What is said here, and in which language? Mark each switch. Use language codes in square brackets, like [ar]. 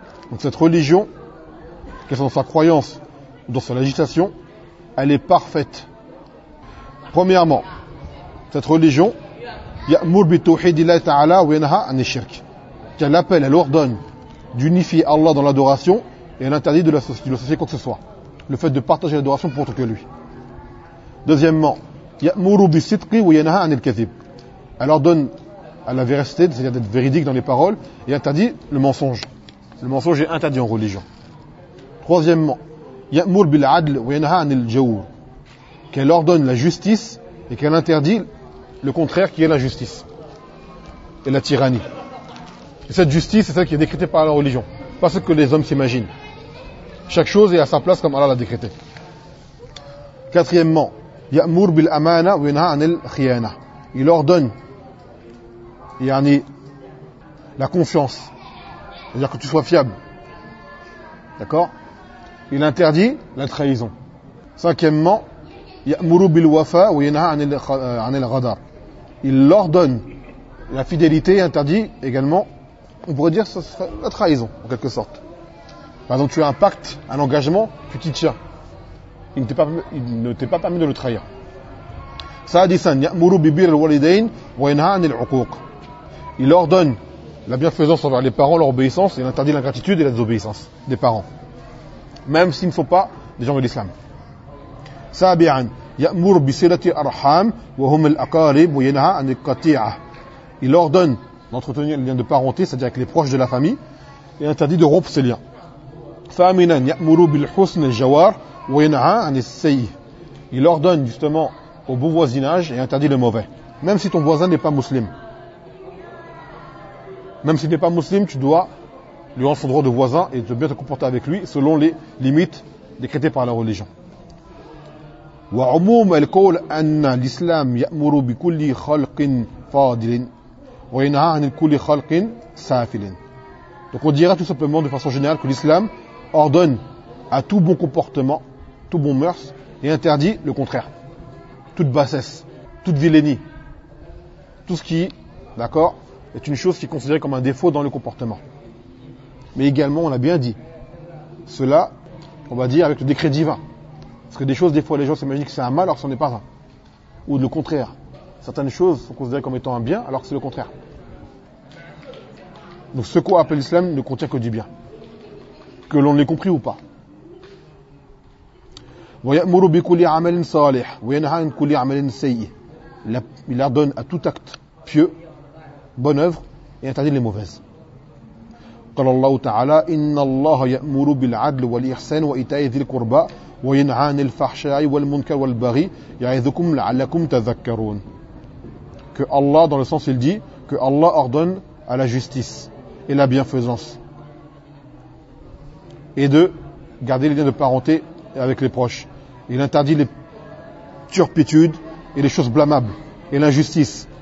[fr] Donc cette religion, qu'elle soit dans sa croyance ou dans sa législation, elle est parfaite. Premièrement, cette religion, [ar] ya'mur bi tawhidillahi ta'ala wa yanha 'anil shirk. [fr] Elle appelle, elle ordonne d'unifier Allah dans l'adoration et elle interdit de l'associer quoi que ce soit. Le fait de partager l'adoration pour autre que lui. Deuxièmement, [ar] يَأْمُرُ بِسِدْقِ وَيَنَهَا عَنِ الْكَذِبِ. [fr] Elle ordonne à la véracité, c'est-à-dire d'être véridique dans les paroles, et interdit le mensonge. Le mensonge est interdit en religion. Troisièmement, [ar] يَأْمُرُ بِالْعَدْلِ وَيَنَهَا عَنِ الْجَوْرِ. [fr] Qu'elle ordonne la justice et qu'elle interdit le contraire qui est la justice et la tyrannie. Et cette justice, c'est celle qui est décrétée par la religion, pas ce que les hommes s'imaginent. Chaque chose est à sa place comme Allah l'a décrété. Quatrièmement, [ar] يَأْمُرْ بِالْأَمَانَ وَيَنْهَا عَنِ الْخِيَانَةِ. [fr] Il ordonne, yani, la confiance, c'est-à-dire que tu sois fiable. D'accord? Il interdit la trahison. Cinquièmement, [ar] يَأْمُرُ بِالْوَفَا وَيَنْهَا عَنِ الْغَدَرِ. [fr] Il ordonne la fidélité, interdit également, on pourrait dire, ce serait la trahison, en quelque sorte. Par exemple, tu as un pacte, un engagement, tu t'y tiens. Il ne t'est pas permis de le trahir. [ar] Sa'adisan, يَأْمُرُ بِبِرِ الْوَلِدَيْنِ وَيَنْهَا عَنِ الْعُقُوقِ. [fr] Il ordonne la bienfaisance envers les parents, leur obéissance, et il interdit l'ingratitude et la désobéissance des parents, même s'ils ne sont pas des gens de l'islam. [ar] سابعا يأمر بصلة الأرحام وهم الأقارب وينهى عن القطيعة. [fr] Il ordonne d'entretenir les liens de parenté, c'est-à-dire avec les proches de la famille, et interdit de rompre ces liens. [ar] ثامنا يأمر بالحسن الجوار وينهى عن السيء. [fr] Il ordonne justement au bon voisinage et interdit le mauvais, même si ton voisin n'est pas musulman. Même s'il n'est pas musulman, tu dois lui rendre son droit de voisin et de bien te comporter avec lui selon les limites décrétées par la religion. [ar] وعموم القول أن الإسلام يأمر بكل خلق فاضل وينهى عن كل خلق سافل. [fr] Donc on dira tout simplement de façon générale que l'islam ordonne à tout bon comportement, tout bon mœurs et interdit le contraire. Toute bassesse, toute vilénie, tout ce qui, d'accord, est une chose qui est considérée comme un défaut dans le comportement. Mais également, on l'a bien dit, cela, on va dire, avec le décret divin. Parce que des choses, des fois, les gens s'imaginent que c'est un mal alors que ce n'en est pas un. Ou le contraire. Certaines choses sont considérées comme étant un bien alors que c'est le contraire. Donc ce qu'on appelle l'islam ne contient que du bien. Que l'on l'ait compris ou pas. [ar] ويأمر بكل عمل صالح وينهى عن كل عمل سيء. [fr] Il ordonne à tout acte pieux, bonne œuvre et interdit les mauvaises. [ar] قال الله تعالى إن الله يأمر بالعدل والإحسان وإيتاء ذي القربى وينهى عن الفحشاء والمنكر والبغي يعظكم لعلكم تذكرون. [fr] Que Allah, dans le sens il dit, que Allah ordonne à la justice et la bienfaisance et de garder les liens de parenté avec les proches. Il interdit les turpitudes et les choses blâmables et l'injustice.